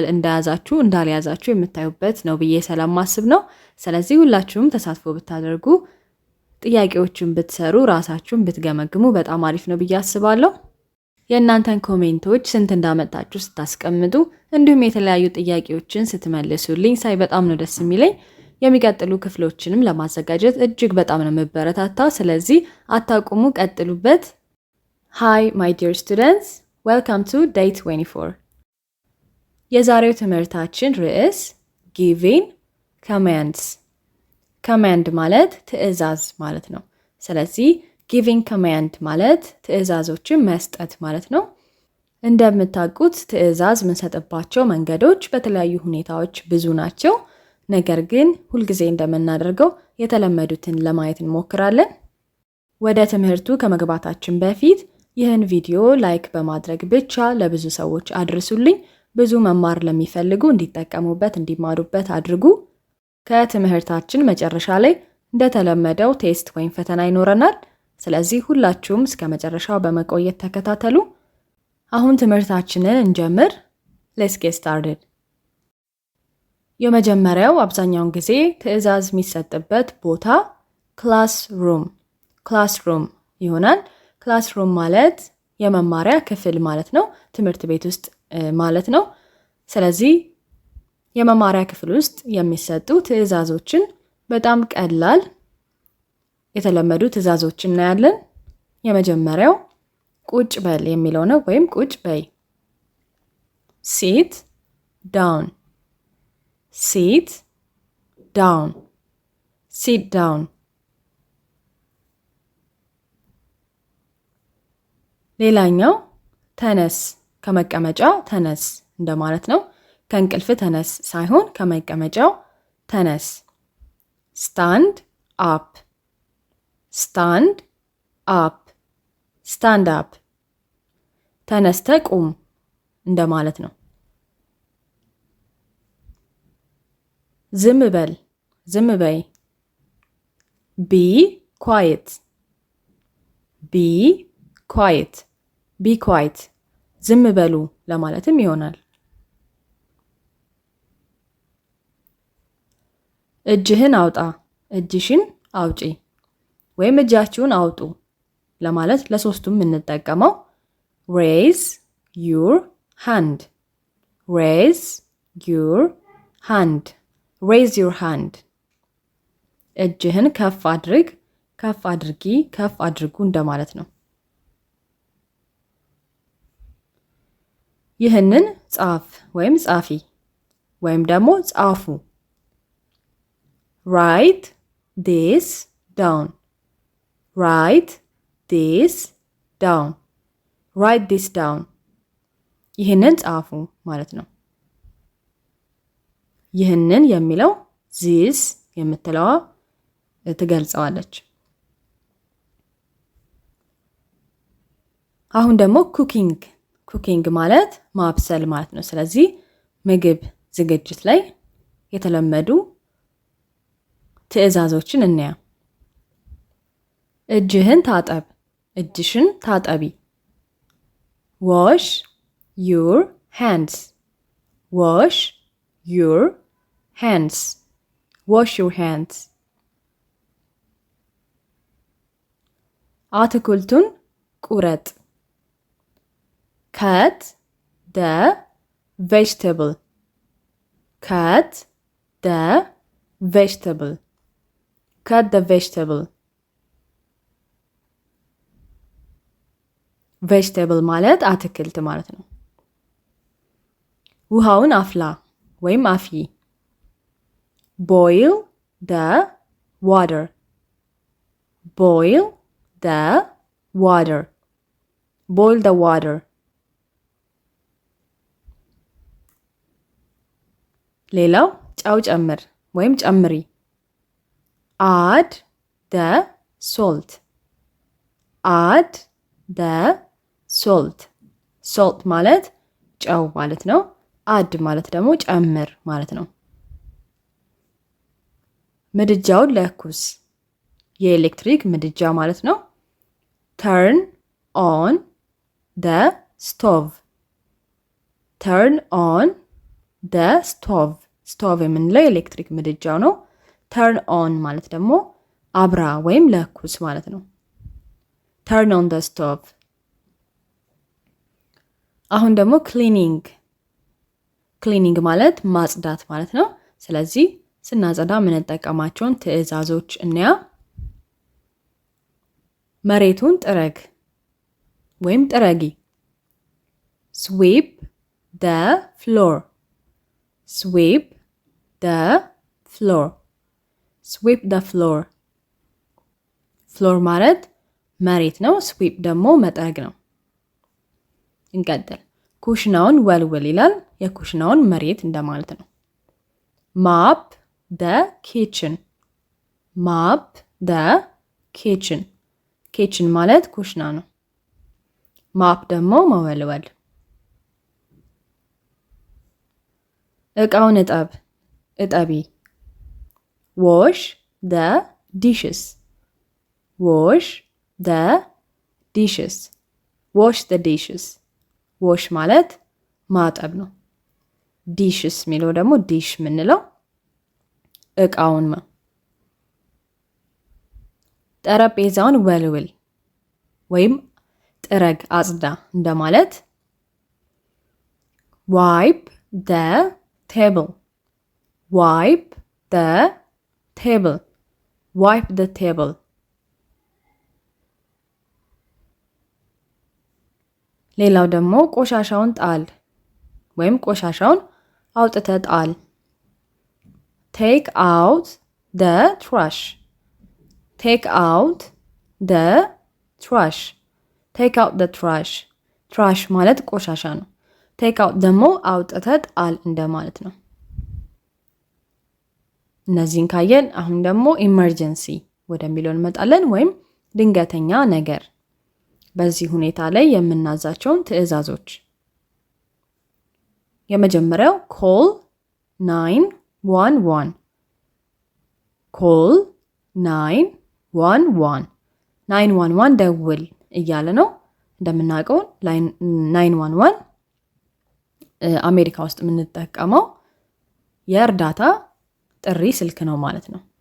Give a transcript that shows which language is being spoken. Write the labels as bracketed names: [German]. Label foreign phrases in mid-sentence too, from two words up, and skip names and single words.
[Amharic] እንደያዛችሁ እንዳልያዛችሁ የምታዩበት ነው ብዬ ስለማስብ ነው። ስለዚህ ሁላችሁም ተሳትፎ ብታደርጉ፣ ጥያቄዎችን ብትሰሩ፣ ራሳችሁን ብትገመግሙ በጣም አሪፍ ነው ብዬ አስባለሁ። የእናንተን ኮሜንቶች ስንት እንዳመጣችሁ ስታስቀምጡ፣ እንዲሁም የተለያዩ ጥያቄዎችን ስትመልሱልኝ ሳይ በጣም ነው ደስ የሚለኝ። የሚቀጥሉ ክፍሎችንም ለማዘጋጀት እጅግ በጣም ነው የምበረታታው። ስለዚህ አታቁሙ፣ ቀጥሉበት። [English] Hi my dear students, welcome to day 24. [Amharic] የዛሬው ትምህርታችን ርዕስ [English] giving commands. [Amharic] command ማለት ትዕዛዝ ማለት ነው። ስለዚህ [English] giving command [Amharic] ማለት ትዕዛዞችን መስጠት ማለት ነው። እንደምታውቁት ትዕዛዝ የምንሰጥባቸው መንገዶች በተለያዩ ሁኔታዎች ብዙ ናቸው። ነገር ግን ሁልጊዜ እንደምናደርገው የተለመዱትን ለማየት እንሞክራለን። ወደ ትምህርቱ ከመግባታችን በፊት ይህን ቪዲዮ ላይክ በማድረግ ብቻ ለብዙ ሰዎች አድርሱልኝ። ብዙ መማር ለሚፈልጉ እንዲጠቀሙበት እንዲማሩበት አድርጉ። ከትምህርታችን መጨረሻ ላይ እንደተለመደው ቴስት ወይም ፈተና ይኖረናል። ስለዚህ ሁላችሁም እስከ መጨረሻው በመቆየት ተከታተሉ። አሁን ትምህርታችንን እንጀምር። [English] Let's get started. [Amharic] የመጀመሪያው አብዛኛውን ጊዜ ትዕዛዝ የሚሰጥበት ቦታ ክላስሩም ይሆናል። ክላስሩም ማለት የመማሪያ ክፍል ማለት ነው። ትምህርት ቤት ውስጥ ማለት ነው። ስለዚህ የመማሪያ ክፍል ውስጥ የሚሰጡ ትዕዛዞችን በጣም ቀላል የተለመዱ ትዕዛዞችን እናያለን። የመጀመሪያው ቁጭ በል የሚለው ነው፣ ወይም ቁጭ በይ። [English] sit down, sit down, sit down። [Amharic] ሌላኛው ተነስ፣ ከመቀመጫ ተነስ እንደማለት ነው። ከእንቅልፍ ተነስ ሳይሆን ከመቀመጫው ተነስ። [English] stand up, stand up, stand up። [Amharic] ተነስተ ቁም እንደማለት ነው። ዝም በል፣ ዝም በይ። [English] be quiet, be quiet, be quiet። [Amharic] ዝም በሉ ለማለትም ይሆናል። እጅህን አውጣ፣ እጅሽን አውጪ፣ ወይም እጃችሁን አውጡ ለማለት ለሶስቱም የምንጠቀመው [English] raise your hand, raise your hand, [Amharic] raise your hand። እጅህን ከፍ አድርግ፣ ከፍ አድርጊ፣ ከፍ አድርጉ እንደማለት ነው። ይህንን ጻፍ ወይም ጻፊ ወይም ደግሞ ጻፉ። [English] write this down, write this down, [Amharic] write this down። ይህንን ጻፉ ማለት ነው። ይህንን የሚለው this የምትለዋ ትገልጸዋለች። አሁን ደግሞ ኩኪንግ ማለት ማብሰል ማለት ነው። ስለዚህ ምግብ ዝግጅት ላይ የተለመዱ ትዕዛዞችን እንያ። እጅህን ታጠብ፣ እጅሽን ታጠቢ። [English] wash your hands, wash your hands, [Amharic] wash your hands። አትክልቱን ቁረጥ። [English] cut the vegetable, cut the vegetable, [Amharic] cut the vegetable። vegetable ማለት አትክልት ማለት ነው። ውሃውን አፍላ፣ ወይም አፊ። [English] boil the water boil the water [Amharic] boil the water ሌላው ጨው ጨምር ወይም ጨምሪ [English] add the salt add the salt [Amharic] salt ማለት ጨው ማለት ነው add ማለት ደግሞ ጨምር ማለት ነው ምድጃውን ለኩስ የኤሌክትሪክ ምድጃ ማለት ነው [English] turn on the stove turn on the stove [Amharic] stove የምንለው የኤሌክትሪክ ምድጃው ነው [English] turn on [Amharic] ማለት ደግሞ አብራ ወይም ለኩስ ማለት ነው [English] turn on the stove [Amharic] አሁን ደግሞ cleaning ማለት ማጽዳት ማለት ነው ስለዚህ ስናጸዳ ምንጠቀማቸውን ትዕዛዞች እንያ መሬቱን ጥረግ ወይም ጥረጊ [English] sweep the floor sweep [Amharic] the floor sweep [English] the floor floor [Amharic] ማለት መሬት ነው sweep ደግሞ መጥረግ ነው እንቀጥል ኩሽናውን ወልወል ይላል የኩሽናውን መሬት እንደማለት ነው [English] mop the kitchen mop the kitchen kitchen [Amharic] ማለት ኩሽና ነው mop ደግሞ መወልወል እቃውን እጠቢ [English] wash the dishes wash [Amharic] the dishes wash the dishes wash ማለት ማጠብ ነው dishes ሚለው ደግሞ dish ምንለው እቃውን ነው ጠረጴዛውን ወልውል ወይም ጥረግ አጽዳ እንደማለት [English] wipe the table wipe the table [Amharic] wipe the table ሌላው ደግሞ ቆሻሻውን ጣል ወይም ቆሻሻውን አውጥተህ ጣል [English] take out the trash take out the trash take out [Amharic] the trash trash ማለት ቆሻሻ ነው take out ደግሞ አውጥተህ ጣል እንደማለት ነው እነዚህን ካየን አሁን ደግሞ emergency ወደሚለው እንመጣለን ወይም ድንገተኛ ነገር በዚህ ሁኔታ ላይ የምናዛቸውን ትዕዛዞች የመጀመሪያው call 911 call 911 911 ደውል እያለ ነው እንደምናውቀው 911 አሜሪካ ውስጥ የምንጠቀመው የእርዳታ ጥሪ ስልክ ነው ማለት ነው